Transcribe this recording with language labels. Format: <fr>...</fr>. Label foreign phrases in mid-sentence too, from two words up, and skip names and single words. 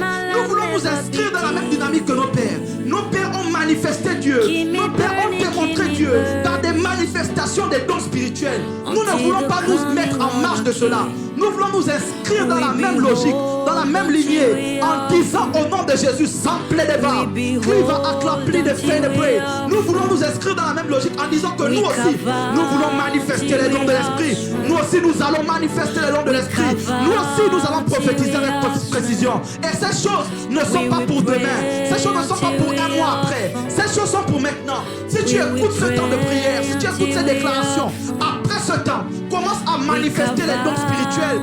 <fr>Nous voulons nous inscrire dans la même dynamique que nos pères. Nos pères ont manifesté Dieu. Nos pères ont démontré Dieu par des manifestations des dons spirituels. Nous ne voulons pas nous mettre en marge de cela. Nous voulons nous inscrire dans la même logique, dans la même lignée, en disant au nom de Jésus, sans plaideva, cliva aclapli de fenebre. Nous voulons nous inscrire dans la même logique en disant que nous aussi, nous voulons manifester les dons de l'esprit. Nous aussi, nous allons manifester les dons de l'esprit. Nous aussi, nous allons prophétiser avec précision. Et ces choses ne sont pas pour demain. Ces choses ne sont pas pour un mois après. Ces choses sont pour maintenant. Si tu écoutes ce temps de prière, si tu écoutes ces déclarations, après ce temps, commence à manifester les dons spirituels.</fr>